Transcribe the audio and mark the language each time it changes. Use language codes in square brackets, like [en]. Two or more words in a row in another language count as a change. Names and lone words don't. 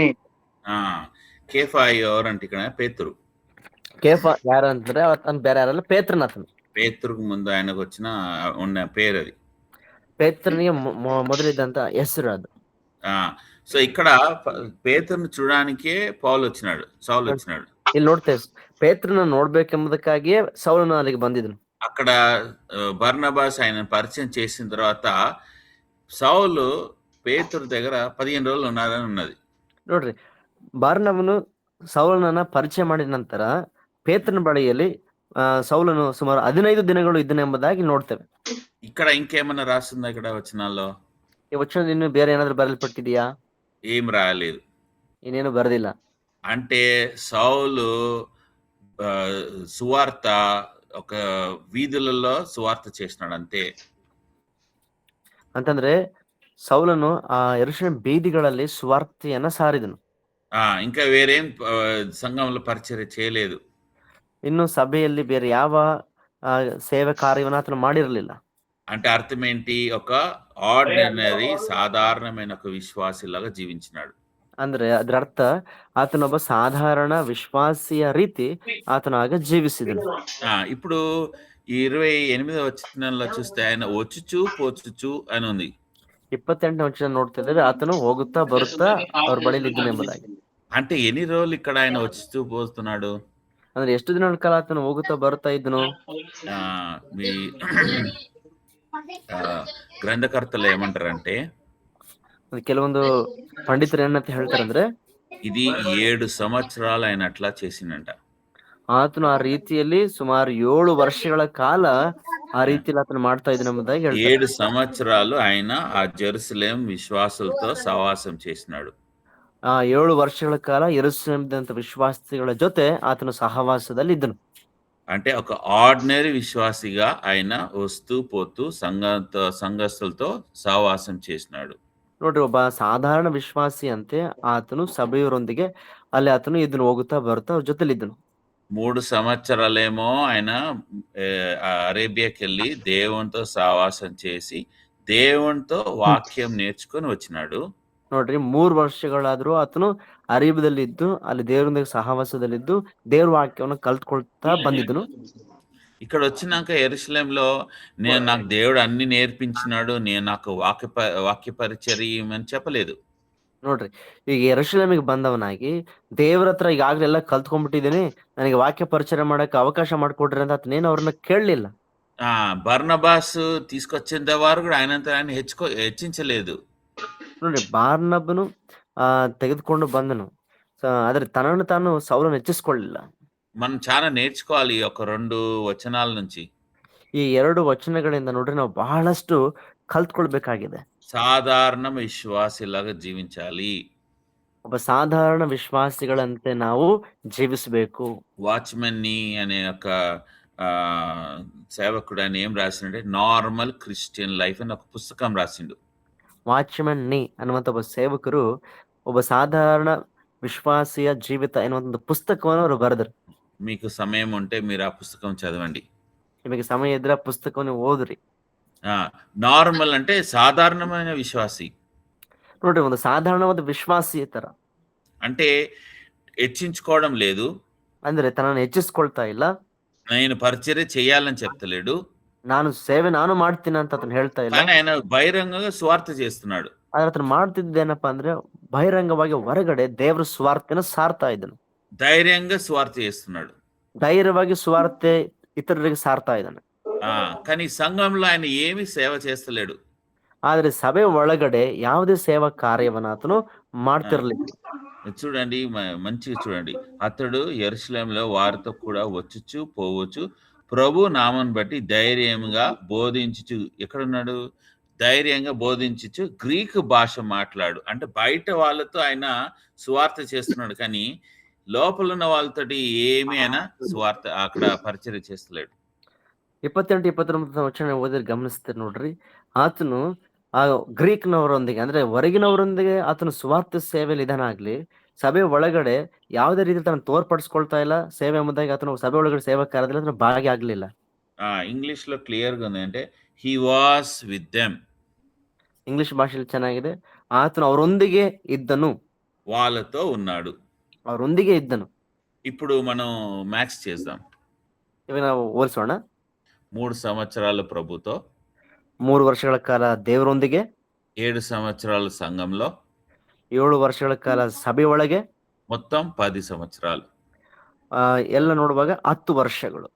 [te] కేఫా ఎవరంటే ఇక్కడ పేతురు. [kn] కేఫా ಯಾರಂದ್ರೆ ಅತನು ಬೇರೆ ಯಾರಲ್ಲ, ಪೇತ್ರನ. ಅತನು [te] పేతురుకు ముందు ఆయనకు ఉన్న పేరు అది. [kn] ಪೇತ್ರನಿಗೆ ಮೊದಲಿದ್ದಂತ ಹೆಸರು ಅದು. [te] సో ఇక్కడ పేతురుని చూడడానికే సౌలు వచ్చినాడు. [kn] ಇಲ್ಲಿ ನೋಡ್ತೇವೆ, ಪೇತ್ರನ ನೋಡ್ಬೇಕೆಂಬುದಕ್ಕಾಗಿಯೇ ಸೌಲನು ಅಲ್ಲಿಗೆ ಬಂದಿದ್ನು. [te] అక్కడ బర్నబాస్ ఆయన పరిచయం చేసిన తర్వాత సౌలు పేతురు దగ్గర 15 రోజులు ఉన్నారని ఉన్నది. [kn] ನೋಡ್ರಿ, ಬಾರ್ನಬನು ಸೌಲನನ್ನ ಪರಿಚಯ ಮಾಡಿದ ನಂತರ ಪೇತ್ರನ ಬಳಿಯಲ್ಲಿ ಸೌಲನು ಸುಮಾರು 15 ದಿನಗಳು ಇದ್ದನೆಂಬುದಾಗಿ ನೋಡ್ತೇವೆ. [te] ఇక్కడ ఇంకేమన్నా రాస్తుందా ఇక్కడ వచనాల్లో? [kn] ಈ ವಚನ ಇನ್ನು ಬೇರೆ ಏನಾದ್ರೂ ಬರೆಯಲ್ಪಟ್ಟಿದೆಯಾ? [te] ఏం రాయలేదు. [kn] ಇನ್ನೇನು ಬರೆದಿಲ್ಲ. [te] అంటే సౌలు సువార్త ఒక వీధులలో సువార్త చేసినాడు అంతే. [kn] ಅಂತಂದ್ರೆ ಸೌಲನು ಆ ಯೆರೂಷಲೇಮ್ ಬೀದಿಗಳಲ್ಲಿ ಸುವಾರ್ತೆಯನ್ನ ಸಾರಿದನು. [te] ఇంకా వేరేం సంఘంలో పరిచర్య చేయలేదు. [kn] ಇನ್ನು ಸಭೆಯಲ್ಲಿ ಬೇರೆ ಯಾವ ಸೇವೆ ಕಾರ್ಯವನ್ನ ಆತನು ಮಾಡಿರಲಿಲ್ಲ. [te] అంటే అర్థం ఏంటి? ఒక ఆర్డినరీ సాధారణమైన ఒక విశ్వాసిలాగా జీవించినాడు. [kn] ಅಂದ್ರೆ ಅದರ ಅರ್ಥ ಆತನೊಬ್ಬ ಸಾಧಾರಣ ವಿಶ್ವಾಸಿಯ ರೀತಿ ಆತನಾಗ ಜೀವಿಸಿದನು. [te] ఇప్పుడు 28వ వచనంలో చూస్తే ఆయన వచ్చుచు పోచుచు అని ఉంది. [kn] 28ನೇ ವಚನ ನೋಡ್ತಿದ್ದೇವೆ, ಆತನು ಹೋಗುತ್ತಾ ಬರುತ್ತಾ ಅವ್ರ ಬಳಿಯಲ್ಲಿ ಇದ್ದನು ಎಂಬುದಾಗಿ. [te] అంటే ఎన్ని రోజులు ఇక్కడ ఆయన వచ్చుచూ పోతున్నాడు? [kn] ಅಂದ್ರೆ ಎಷ್ಟು ದಿನಗಳ ಕಾಲ ಆತನು ಹೋಗುತ್ತಾ ಬರುತ್ತಾ ಇದ್ದನು? [te] మీ గ్రంథకర్తలు ఏమంటారంటే, [kn] ಕೆಲವೊಂದು పండితులు ಏನಂತ ಹೇಳ್ತಾರಂದ್ರೆ, [te] ఇది 7 సంవత్సరాలు ఆయన అట్లా చేసిందంట. [kn] ಆತನು ಆ ರೀತಿಯಲ್ಲಿ ಸುಮಾರು 7 ವರ್ಷಗಳ ಕಾಲ ಆ ರೀತಿಯಲ್ಲಿ ಆತನು ಮಾಡ್ತಾ ಇದ್ದನು ಎಂಬುದಾಗಿ ಹೇಳ್ತಾರೆ. [te] 7 సంవత్సరాలు ఆయన ఆ జెరూసలేం విశ్వాసులతో సహవాసం చేసినాడు. [kn] 7 ವರ್ಷಗಳ ಕಾಲ ಯೆರೂಸಲೇಮಿನಂಥ ವಿಶ್ವಾಸಿಗಳ ಜೊತೆ ಆತನು ಸಹವಾಸದಲ್ಲಿ ಇದ್ದನು. [te] అంటే ఒక ఆర్డినరీ విశ్వాసిగా ఆయన వస్తూ పోతూ సంఘస్థులతో సహవాసం చేసినాడు. [kn] ನೋಡ್ರಿ, ಒಬ್ಬ ಸಾಧಾರಣ ವಿಶ್ವಾಸಿಯಂತೆ ಆತನು ಸಭೆಯವರೊಂದಿಗೆ ಅಲ್ಲಿ ಆತನು ಇದನ್ನು ಹೋಗುತ್ತಾ ಬರುತ್ತಾ ಅವ್ರ ಜೊತೆಲಿದ್ದನು. [te] 3 సంవత్సరాలేమో ఆయన అరేబియాకెళ్ళి దేవునితో సహవాసం చేసి దేవునితో వాక్యం నేర్చుకొని వచ్చినాడు. [kn] ನೋಡ್ರಿ, 3 ವರ್ಷಗಳಾದ್ರೂ ಆತನು ಅರೇಬಿಯಾದಲ್ಲಿ ಇದ್ದು ಅಲ್ಲಿ ದೇವರೊಂದಿಗೆ ಸಹವಾಸದಲ್ಲಿದ್ದು ದೇವ್ರ ವಾಕ್ಯವನ್ನು ಕಲ್ತ್ಕೊಳ್ತಾ ಬಂದಿದ್ದನು. [te] ఇక్కడ వచ్చినాక యెరూషలేంలో నాకు దేవుడు అన్ని నేర్పించినాడు, నాకు వాక్య పరిచర్య అని చెప్పలేదు. [kn] ನೋಡ್ರಿ, ಈಗ ಯೆರೂಸಲೇಮಿಗೆ ಬಂದವನಾಗಿ ದೇವ್ರ ಹತ್ರ ಈಗಾಗ್ಲೇ ಎಲ್ಲ ಕಲ್ತ್ಕೊಂಡ್ಬಿಟ್ಟಿದ್ದೀನಿ, ನನಗೆ ವಾಕ್ಯ ಪರಿಚಯ ಮಾಡಕ್ಕೆ ಅವಕಾಶ ಮಾಡಿಕೊಡ್ರಿ ಅಂತ ಆತನೇನು ಅವ್ರನ್ನ ಕೇಳಲಿಲ್ಲ. [te] బర్నబాస్ తీసుకొచ్చేంత వారు కూడా ఆయనంత ఆయన హెచ్చించలేదు. [kn] ನೋಡ್ರಿ, ಬಾರ್ನಬನು ತೆಗೆದುಕೊಂಡು ಬಂದನು, ಆದ್ರೆ ತನ್ನನ್ನು ತಾನು ಸೌಲನ್ನು ಹೆಚ್ಚಿಸ್ಕೊಳ್ಳಿಲ್ಲ. [te] మనం చాలా నేర్చుకోవాలి ఈ ఒక 2 వచనాల నుంచి. [kn] ಈ 2 ವಚನಗಳಿಂದ ನೋಡ್ರಿ ನಾವು ಬಹಳಷ್ಟು ಕಲ್ತ್ಕೊಳ್ಬೇಕಾಗಿದೆ. [te] సాధారణ విశ్వాసిలాగా జీవించాలి. [kn] ಒಬ್ಬ ಸಾಧಾರಣ ವಿಶ್ವಾಸಿಗಳಂತೆ ನಾವು ಜೀವಿಸಬೇಕು. [te] వాచ్మెన్ ని అనే ఒక సేవకుడు ఆయన ఏం రాసిండే, నార్మల్ క్రిస్టియన్ లైఫ్ అని ఒక పుస్తకం రాసిండు. [kn] ವಾಚ್ಮನ್ ನಿ ಅನ್ನುವಂತ ಒಬ್ಬ ಸೇವಕರು ಒಬ್ಬ ಸಾಧಾರಣ ವಿಶ್ವಾಸಿಯ ಜೀವಿತ ಎನ್ನುವಂತ ಒಂದು ಪುಸ್ತಕವನ್ನು ಅವರು ಬರೆದರು. [te] మీకు సమయం ఉంటే మీరు ఆ పుస్తకం చదవండి. [kn] ನಿಮಗೆ ಸಮಯ ಇದ್ರೆ ಆ ಪುಸ್ತಕವನ್ನು ಓದ್ರಿ. [te] నార్మల్ అంటే సాధారణమైన విశ్వాసి. [kn] ನೋಡ್ರಿ, ಒಂದು ಸಾಧಾರಣವಾದ ವಿಶ್ವಾಸಿ ತರ [te] అంటే హెచ్చించుకోవడం లేదు, [kn] ಅಂದ್ರೆ ತನ್ನನ್ನು ಹೆಚ್ಚಿಸ್ಕೊಳ್ತಾ ಇಲ್ಲ, [te] నేను పరిచర్య చేయాలని చెప్తలేడు, [kn] ನಾನು ಮಾಡ್ತೀನಿ ಅಂತ ಅతను ಹೇಳ್ತಾ ಇಲ್ಲ. [te] కానీ ఆయన బహిరంగంగా స్వార్థ చేస్తున్నాడు. [kn] ಆದ್ರೆ ಅತನು ಮಾಡ್ತಿದ್ದೇನಪ್ಪಾ ಅಂದ್ರೆ ಬಹಿರಂಗವಾಗಿ ಹೊರಗಡೆ ದೇವ್ರ ಸ್ವಾರ್ಥನ ಸಾರ್ತಾ ಇದ್ದನು. [te] ధైర్యంగా స్వార్థ చేస్తున్నాడు, [kn] ಧೈರ್ಯವಾಗಿ ಸ್ವಾರ್ಥ ಇತರರಿಗೆ ಸಾರ್ತಾ ಇದ್ದಾನೆ. [te] కానీ సంఘంలో ఆయన ఏమి సేవ చేస్తలేడు. [kn] ಆದ್ರೆ ಸಭೆ ಒಳಗಡೆ ಯಾವುದೇ ಸೇವಾ ಕಾರ್ಯವನ್ನ ಆತನು ಮಾಡ್ತಿರ್ಲಿಲ್ಲ. [te] చూడండి, మంచిగా చూడండి, అతడు యెరూషలేములో వారితో కూడా వచ్చుచు పోవచ్చు, ప్రభు నామం బట్టి ధైర్యంగా బోధించుచు. ఎక్కడున్నాడు? ధైర్యంగా బోధించుచు గ్రీకు భాష మాట్లాడు. అంటే బయట వాళ్ళతో ఆయన సువార్త చేస్తున్నాడు, కానీ లోపల ఉన్న వాళ్ళతోటి ఏమి అయినా సువార్త అక్కడ పరిచర్య చేస్తలేడు. [kn] 28-29 ವಚನ ಓದಿದ್ರೆ ಗಮನಿಸ್ತೀರಿ ನೋಡ್ರಿ, ಆತನು ಆ ಗ್ರೀಕ್ನವರೊಂದಿಗೆ ಅಂದ್ರೆ ಹೊರಗಿನವರೊಂದಿಗೆ ಆತನು ಸುವಾರ್ಥ ಸೇವೆಯಲ್ಲಿ ಇದನ್ನಾಗ್ಲಿ, ಸಭೆ ಒಳಗಡೆ ಯಾವುದೇ ರೀತಿ ತನ್ನ ತೋರ್ಪಡಿಸ್ಕೊಳ್ತಾ ಇಲ್ಲ. ಸೇವೆ ಎಂಬುದಾಗಿ ಆತನು ಸಭೆ ಒಳಗಡೆ ಸೇವಾ ಕಾರ್ಯದಲ್ಲಿ ಆತನು ಭಾಗಿ ಆಗ್ಲಿಲ್ಲ. [te] ಇಂಗ್ಲಿಷ್ లో క్లియర్ గా ఉంది, అంటే [en] he was with them. [kn] ಇಂಗ್ಲಿಷ್ ಭಾಷೆಯಲ್ಲಿ ಚೆನ್ನಾಗಿದೆ, ಆತನು ಅವರೊಂದಿಗೆ ಇದ್ದನು, [te] వాళ్ళతో ఉన్నాడు, [kn] ಅವರೊಂದಿಗೆ ಇದ್ದನು. [te] ఇప్పుడు మనం మ్యాచ్ చేద్దాం. [kn] ಇವಾಗ ನಾವು ಹೋಲಿಸೋಣ. [te] 3 సంవత్సరాల ప్రభుతో, [kn] 3 ವರ್ಷಗಳ ಕಾಲ ದೇವರೊಂದಿಗೆ, [te] 7 సంవత్సరాల సంఘంలో, [kn] 7 ವರ್ಷಗಳ ಕಾಲ ಸಭೆ ಒಳಗೆ, [te] మొత్తం 10 సంవత్సరాలు. [kn] ಎಲ್ಲ ನೋಡುವಾಗ 10 ವರ್ಷಗಳು.